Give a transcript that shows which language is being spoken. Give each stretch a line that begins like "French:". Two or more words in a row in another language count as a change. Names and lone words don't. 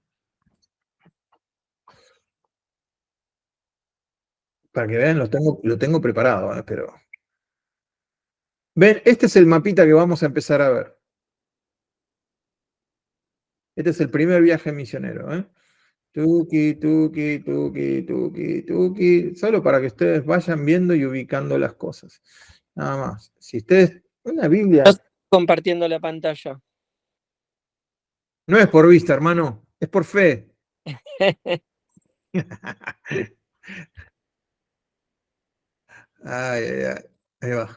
Spanish: Para que vean, lo tengo preparado, pero... Ven, este es el mapita que vamos a empezar a ver. Este es el primer viaje misionero, ¿eh? Tuki, tuki, tuki, tuki, tuki. Solo para que ustedes vayan viendo y ubicando las cosas. Nada más. Si ustedes... Una Biblia... Estás compartiendo la pantalla. No es por vista, hermano. Es por fe. Ay, ay, ay. Ahí va.